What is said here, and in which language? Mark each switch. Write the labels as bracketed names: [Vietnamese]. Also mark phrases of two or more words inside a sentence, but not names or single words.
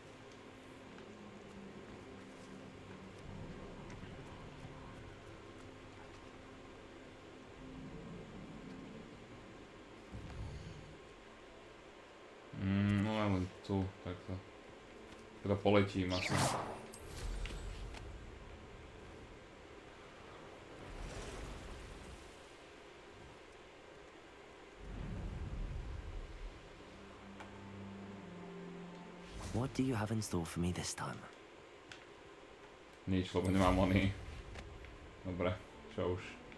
[Slovak] No len tu, takto. Teda poletím asi. [English] What do you have in store for me this time? [Slovak] Nič, lebo nemám money. Dobre, čo už.